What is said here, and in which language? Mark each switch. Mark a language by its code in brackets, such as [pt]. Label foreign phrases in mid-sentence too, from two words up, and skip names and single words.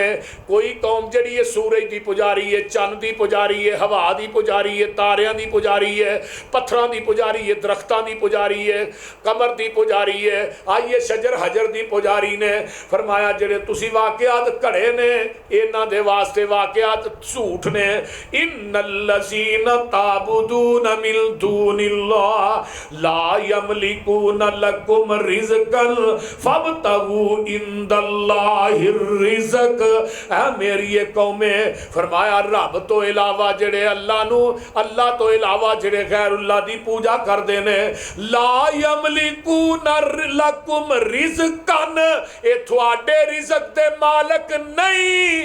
[pa] کوئی قوم جیہڑی ہے سورج دی پجاری ہے، چن دی پجاری ہے، ہوا دی پجاری ہے، تاریاں دی پجاری ہے، پتھراں دی پجاری ہے، درختاں دی پجاری ہے، قمر دی پجاری ہے، آئیے شجر حجر دی پجاری نے. فرمایا جیہڑے تسی واقعات گھڑے نے انہاں دے واسطے واقعات جھوٹ نے. [ar] إن الذين تعبدون من دون الله لا يملكون لكم رزقا فابتغوا عند الله الرزق. [pa] اے میری یہ قومے، فرمایا رب توں علاوہ جیہڑے اللہ نوں، اللہ توں علاوہ جیہڑے غیر اللہ دی پوجا کردے نے, [ar] لا يملكون لكم رزقا, [pa] یہ تھوڑے رزق دے مالک نہیں.